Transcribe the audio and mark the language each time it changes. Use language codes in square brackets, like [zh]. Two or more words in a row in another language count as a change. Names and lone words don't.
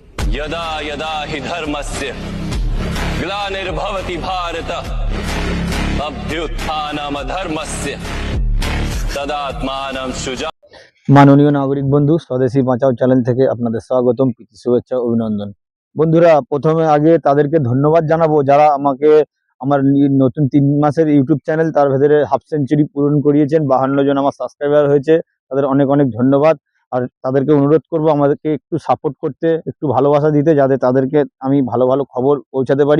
[sa] यदा यदा हि धर्मस्य ग्लानिर्भवति भारत अभ्युत्थानमधर्मस्य तदात्मानं सृजा। [bn] মাননীয় নাগরিক বন্ধু, স্বদেশী বাঁচাও চ্যানেল থেকে আপনাদের স্বাগতম, প্রীতি শুভেচ্ছা অভিনন্দন। বন্ধুরা, প্রথমে আগে তাদেরকে ধন্যবাদ জানাবো যারা আমাকে আমার নতুন 3 মাসের ইউটিউব চ্যানেল তার ভেতরে হাফ সেঞ্চুরি পূরণ করিয়েছেন। 52 জন আমার সাবস্ক্রাইবার হয়েছে, তাদের অনেক অনেক ধন্যবাদ। আর তাদেরকে অনুরোধ করব আমাদেরকে একটু সাপোর্ট করতে, একটু ভালোবাসা দিতে, যাতে তাদেরকে আমি ভালো ভালো খবর পৌঁছাতে পারি।